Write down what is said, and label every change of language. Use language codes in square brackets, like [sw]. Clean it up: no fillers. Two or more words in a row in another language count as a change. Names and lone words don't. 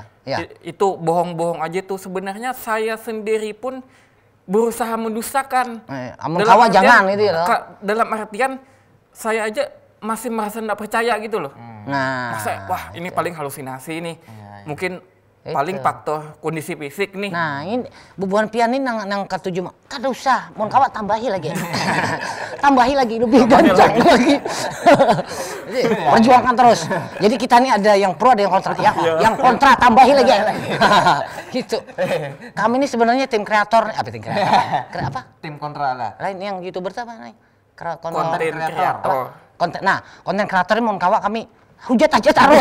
[id] Itu bohong-bohong aja tuh. Sebenarnya saya sendiri pun berusaha mendustakan. [bjn] Amun kawa jangan itu ya loh. [id] Dalam artian saya aja masih merasa nggak percaya gitu loh. Nah, Wah ini paling halusinasi nih. Mungkin paling faktor kondisi fisik nih. [bjn] nah ini bubuhan pian ini nang ketujuh kada usah, mau kawa tambahi lagi. Tambahi lagi lebih gancang lagi. [id] Jadi, perjuangkan terus. Jadi kita ini ada yang pro, ada yang kontra. Yang kontra tambahi lagi. Gitu. Kami ini sebenarnya tim kreator. Apa tim kreator? Apa? Tim kontra lah. Lain yang YouTuber apa nih? Konten kreator. Konten kreator ini mau kawa kami hujat aja terus.